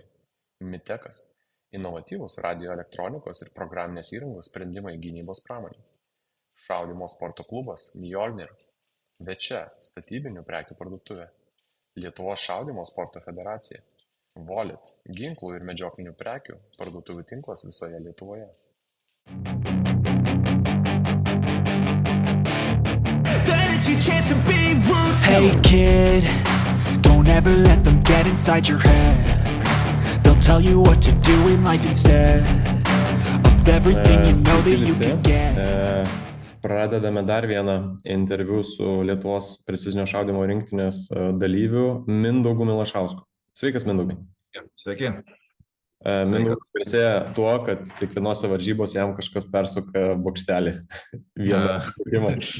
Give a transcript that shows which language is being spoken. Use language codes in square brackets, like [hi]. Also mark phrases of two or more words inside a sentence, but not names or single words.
[lt] Mitekas – inovatyvūs radioelektronikos ir programinės įrangos sprendimai gynybos pramonei. Šaudymo sporto klubas Mjolnir. Večia – statybinių prekių parduotuvė. Lietuvos šaudymo sporto federacija. Volit – ginklų ir medžioklinių prekių parduotuvių tinklas visoje Lietuvoje. [en] Hey kid, don't ever let them get inside your head. They'll tell you what to do in life instead of everything you know that you can get. [lt] Pradedame dar vieną interviu su Lietuvos precizinio šaudymo rinktinės dalyviu Mindaugu Milašausku. Sveikas, Mindaugai. Sveiki. Mindaugas garsėja tuo, kad kiekvienose varžybose jam kažkas persuka bokštelį. Vieną.